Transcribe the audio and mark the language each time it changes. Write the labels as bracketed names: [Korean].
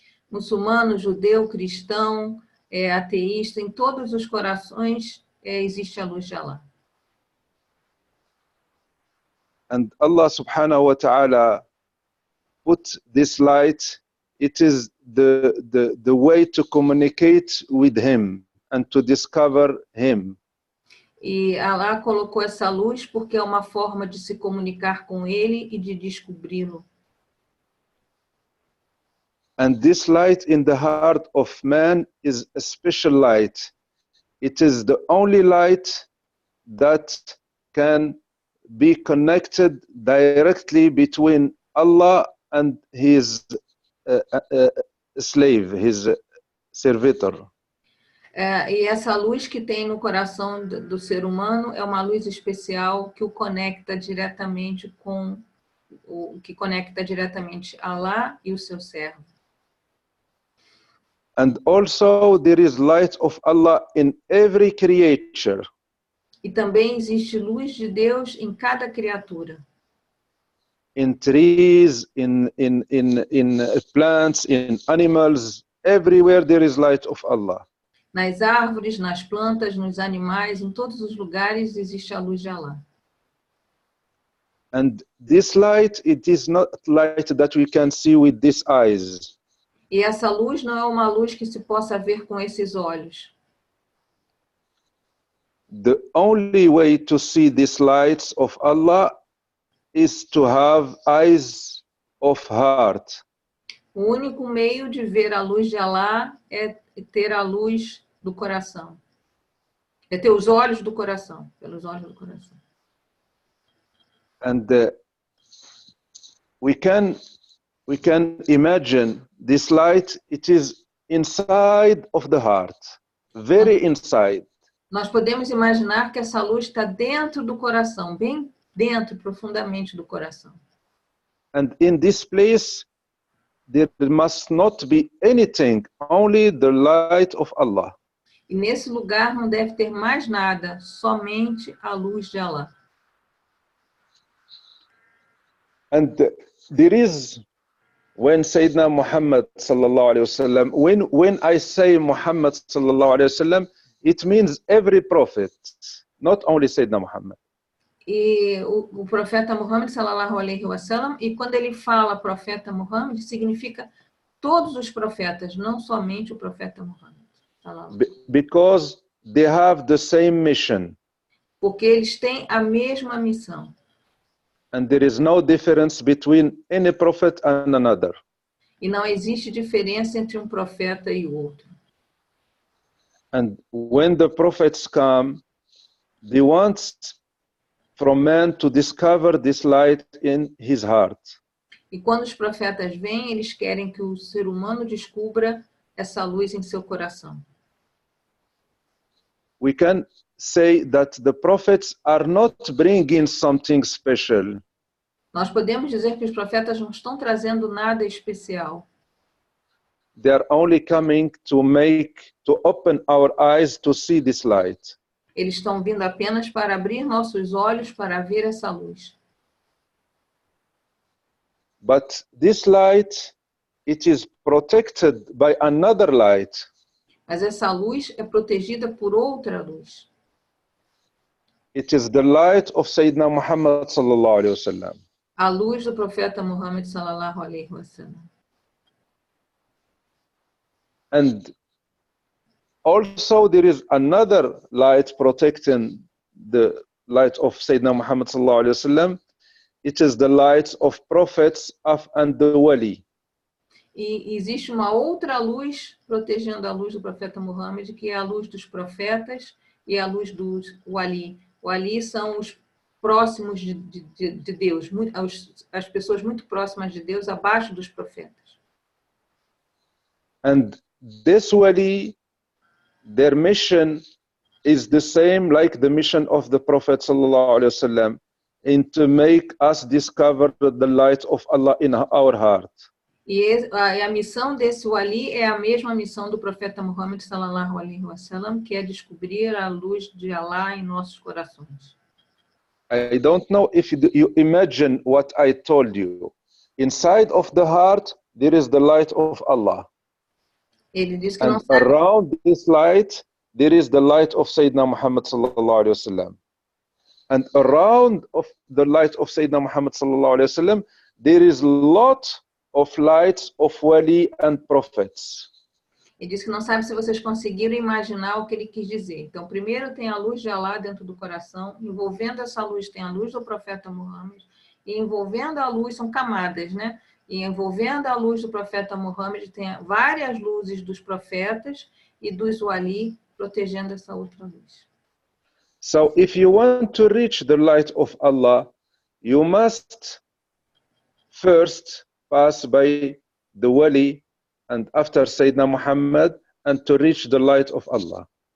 [Portuguese] Muçulmano, judeu, cristão, ateísta, em todos os corações existe a luz de Allah. [English] And Allah subhanahu wa ta'ala put this light, it is the way to communicate with him and to discover him. [Portuguese] E Allah colocou essa luz porque é uma forma de se comunicar com ele e de descobri-lo. [English] And this light in the heart of man is a special light. It is the only light that can be connected directly between Allah and his slave, his servitor. [Portuguese] E essa luz que tem no coração do ser humano é uma luz especial que o conecta diretamente com que conecta diretamente Allah e o seu servo. [English] And also there is light of Allah in every creature. [Portuguese] E também existe luz de Deus em cada criatura. [English] In trees, in plants, in animals, everywhere there is light of Allah. [Portuguese] Nas árvores, nas plantas, nos animais, em todos os lugares existe a luz de Allah. [English] And this light, it is not light that we can see with these eyes. [Portuguese] E essa luz não é uma luz que se possa ver com esses olhos. [English] The only way to see these lights of Allah is to have eyes of heart. [Portuguese] O único meio de ver a luz de Allah é ter a luz do coração. É ter os olhos do coração, pelos olhos do coração. [English] And we can imagine this light, it is inside of the heart, very inside. [Portuguese] Nós podemos imaginar que essa luz está dentro do coração, bem dentro, profundamente do coração. [English] And in this place, there must not be anything, only the light of Allah. [Portuguese] E nesse lugar não deve ter mais nada, somente a luz de Allah. [English] And there is, when Sayyidina Muhammad sallallahu alaihi wasallam, when I say Muhammad sallallahu alaihi wasallam, it means every prophet, not only Sayyidina Muhammad. [Portuguese] E o profeta Muhammad, sallallahu alaihi wasallam, e quando ele fala profeta Muhammad, significa todos os profetas, não somente o profeta Muhammad. [English] Because they have the same mission. [Portuguese] Porque eles têm a mesma missão. [English] And there is no difference between any prophet and another. [Portuguese] E não existe diferença entre um profeta e o outro. [English] And when the prophets come, they want from man to discover this light in his heart. [Portuguese] E quando os profetas vêm, eles querem que o ser humano descubra essa luz em seu coração. [English] We can say that the prophets are not bringing something special. [Portuguese] Nós podemos dizer que os profetas não estão trazendo nada especial. [English] They are only coming to open our eyes to see this light. [Portuguese] Eles estão vindo apenas para abrir nossos olhos para ver essa luz. [English] But this light, it is protected by another light. [Portuguese] Mas essa luz é protegida por outra luz. [English] It is the light of Sayyidina Muhammad sallallahu alaihi wasallam. [Portuguese] A luz do profeta Muhammad sallallahu alaihi wasallam. [English] And also there is another light protecting the light of Sayyidina Muhammad sallallahu alaihi wasallam. It is the light of prophets and the wali. [Portuguese] E existe uma outra luz protegendo a luz do profeta Muhammad, que é a luz dos profetas e a luz dos wali. Wali são os próximos de Deus, as pessoas muito próximas de Deus, abaixo dos profetas. [English] And this wali, their mission is the same like the mission of the Prophet sallallahu alaihi wasallam, in to make us discover the light of Allah in our heart. [Portuguese] E a missão desse wali é a mesma missão do profeta Muhammad sallallahu alaihi wasallam, que é descobrir a luz de Allah em nossos corações. [English] I don't know if you imagine what I told you. Inside of the heart, there is the light of Allah. [Portuguese] Ele diz que [English] and [Portuguese] não sabe. [English] Around this light, there is the light of Sayyidina Muhammad sallallahu alaihi wasallam. And around of the light of Sayyidina Muhammad sallallahu alaihi wasallam, there is a lot of lights of wali and prophets. [Portuguese] Ele diz que não sabe se vocês conseguiram imaginar o que ele quis dizer. Então, primeiro tem a luz de Allah dentro do coração, envolvendo essa luz tem a luz do profeta Muhammad, e envolvendo a luz, são camadas, né? E envolvendo a luz do profeta Muhammad, tem várias luzes dos profetas e dos wali protegendo essa outra luz. [English] So, if you want to reach the light of Allah, you must first pass by the wali and after Sayyidina Muhammad and to reach the light of Allah.